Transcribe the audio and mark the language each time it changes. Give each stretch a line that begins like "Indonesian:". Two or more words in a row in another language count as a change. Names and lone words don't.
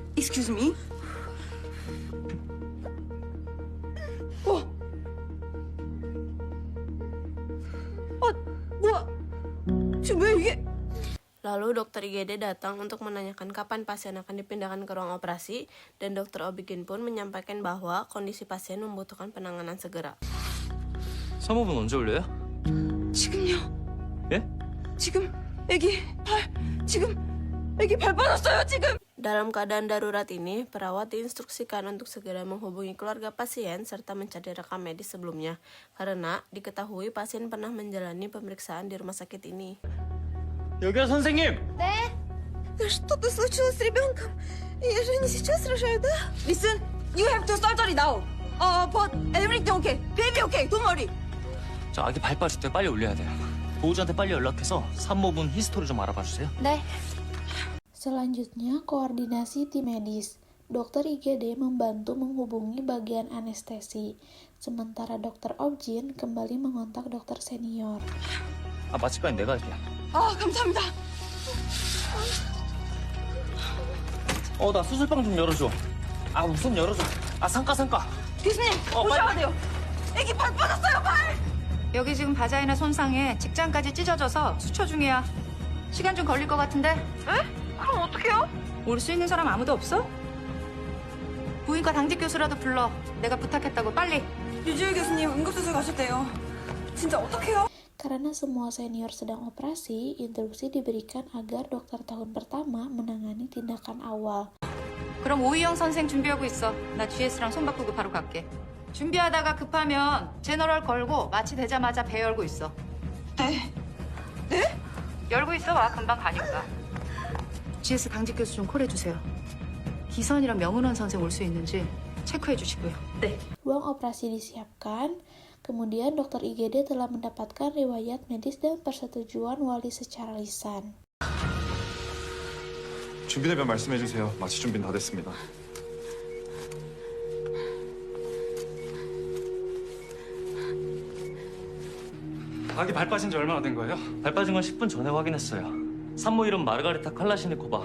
English: Excuse me? 어?
Korean: 뭐야? 지금 왜 이게?
Indonesian: Lalu dokter IGD datang untuk menanyakan kapan pasien akan dipindahkan ke ruang operasi, dan dokter Obigin pun menyampaikan bahwa kondisi pasien membutuhkan penanganan segera.
Korean: 사모분 언제 올려요? 지금요? 예? 지금 애기 발 빠졌어요 지금.
Indonesian: Dalam keadaan darurat ini, perawat diinstruksikan untuk segera menghubungi keluarga pasien serta mencari rekam medis sebelumnya, karena diketahui pasien pernah menjalani pemeriksaan di rumah sakit ini.
Korean: 여기요 선생님!
Russian: Да что-то случилось с ребенком. Я же не сейчас рожаю, да?
English: Listen, you have to surgery now. But everything okay. Baby okay. Don't worry.
Korean: 저 아기 발 빠질 때 빨리 올려야 돼요. 보호자한테 빨리 연락해서 산모분 히스토리 좀 알아봐 주세요.
Indonesian: Selanjutnya, koordinasi tim medis. Dokter IGD membantu menghubungi bagian anestesi, sementara dokter Objin kembali mengontak dokter senior.
Korean: 아 마취까지 내가 할게요. 감사합니다. 나 수술방 좀 열어줘. 우선 열어줘. 상가. 교수님, 오셔야 돼요. 애기 발 빠졌어요, 발. 여기 지금 바자이나 손상에 직장까지 찢어져서 수초 중이야. 시간 좀 걸릴 것 같은데? 그럼 어떡해요? 올 수 있는 사람 아무도 없어? 부인과 당직 교수라도 불러. 내가 부탁했다고 빨리. 유지일 교수님 응급수술 가셨대요. 진짜 어떡해요?
Indonesian: Karena semua senior sedang operasi, instruksi diberikan agar dokter tahun pertama menangani tindakan awal.
Korean: 그럼 오희영 선생 준비하고 있어. 나 GS랑 손 바꾸고 바로 갈게. 준비하다가 급하면 제너럴 걸고 마취되자마자 배 열고 있어. 네. 열고 있어 와. 금방 가니까. GS 당직 교수 좀 콜해주세요. 기선이랑 명은원 선생 올 수 있는지 체크해 주시고요. 네.
Indonesian: Ruang operasi disiapkan, kemudian dokter IGD telah mendapatkan riwayat medis dan persetujuan wali secara lisan.
Korean: 준비되면 말씀해 주세요. 마취 준비는 다 됐습니다. 아기 발 빠진 지 얼마나 된 거예요? 발 빠진 건 10분 전에 확인했어요. 산모 이름 마르가리타 칼라시니코바.